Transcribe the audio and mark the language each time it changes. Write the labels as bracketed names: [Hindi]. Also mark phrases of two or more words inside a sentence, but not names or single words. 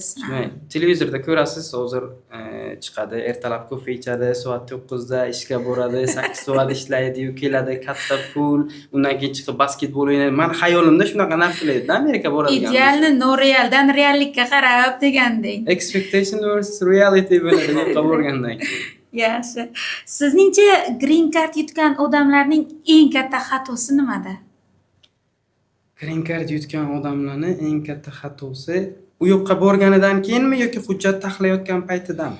[Uzbek] Televizorda ko'rasiz, hozir chiqadi, ertalab kofe ichadi, soat 9da ishga boradi, 8 soat ishlaydi, keladi, katta pul, undan keyin chiqib basketbol o'ynaydi. Men xayolimda shunaqa narsalar edi, Amerika boradigan. Idealni norealdan reallikka qarab degandek. [English] Expectation versus reality [Uzbek] bo'ladi yo'qqa borgandan keyin. Yaxshi. Sizningcha [English] green card [Uzbek] yutgan odamlarning eng katta xatosi nimada? [English] Green card [Uzbek] yutgan odamlarning eng katta xatosi u yoqqa borganidan keyinmi yoki hujjat taxlayotgan paytidami?